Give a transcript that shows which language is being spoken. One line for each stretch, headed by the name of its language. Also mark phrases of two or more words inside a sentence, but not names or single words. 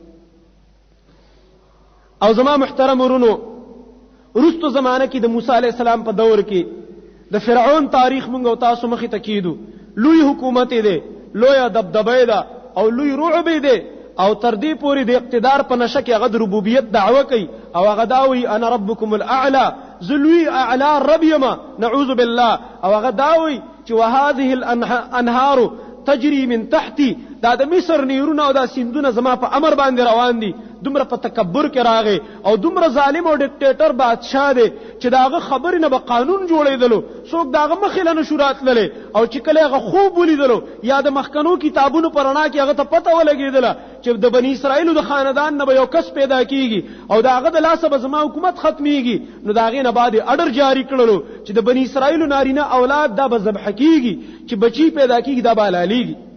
Pashto: او زما محترم ورونو، رستو زمانه کې د موسی
Arabic: علیہ السلام
Pashto: په دور کې د فرعون تاریخ مونږ او تاسو مخې ته کیدو، لوی حکومت دی، لوی دبدبه ده او لوی رعب دی، او تر دې پورې د اقتدار په نشه کې هغه د ربوبیت دعوه کوي، او هغه داوي
Arabic: انا ربکم الاعلى،
Pashto: زلوی اعلى رب یما
Arabic: نعوذ بالله،
Pashto: او هغه داوي چې
Arabic: وهذه الانهار تجري من تحتي،
Pashto: دا د مصر نیرونه او دا سیندونه زما په امر باندې روان دي. دومره په تکبر کې راغی او دومره ظالم او ډیکټیټر بادشاہ دی چې داغه خبرې نه به قانون جوړېدلو، څوک داغه مخې له نه شو راتللی، او چې کله هغه خوب ولیدلو یا د مخکنو کتابونو په رڼا کې هغه ته پته ولګېدله چې د بني اسرائیلو د خاندان نه به یو کس پیدا کیږي او د هغه د لاسه به زما حکومت ختمیږي، نو د هغې نه بعد یې اډر جاري کړلو چې د بني اسرائیلو نارینه اولاد دا به ذبح کیږي، چې بچی پیدا کیږي دا به حلالیږي.